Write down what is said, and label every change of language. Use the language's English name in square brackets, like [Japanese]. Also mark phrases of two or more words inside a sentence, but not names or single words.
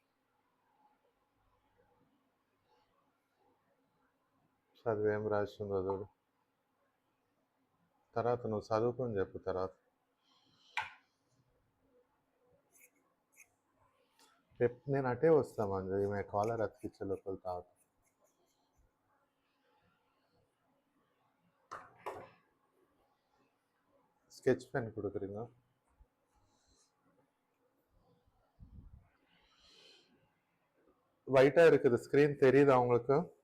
[Telugu] చదివి ఏం రాసిందో చూడు. తర్వాత నువ్వు చదువుకొని చెప్పు. తర్వాత రేపు నేను అటే వస్తా మంజు, ఈమె కాలర్ అతికిచ్చే లోపల తాగుతా. [Tamil] ஸ்கெட்ச் பென் கொடுக்குறீங்க? ஒயிட்டாக இருக்குது ஸ்க்ரீன், தெரியுதா உங்களுக்கு?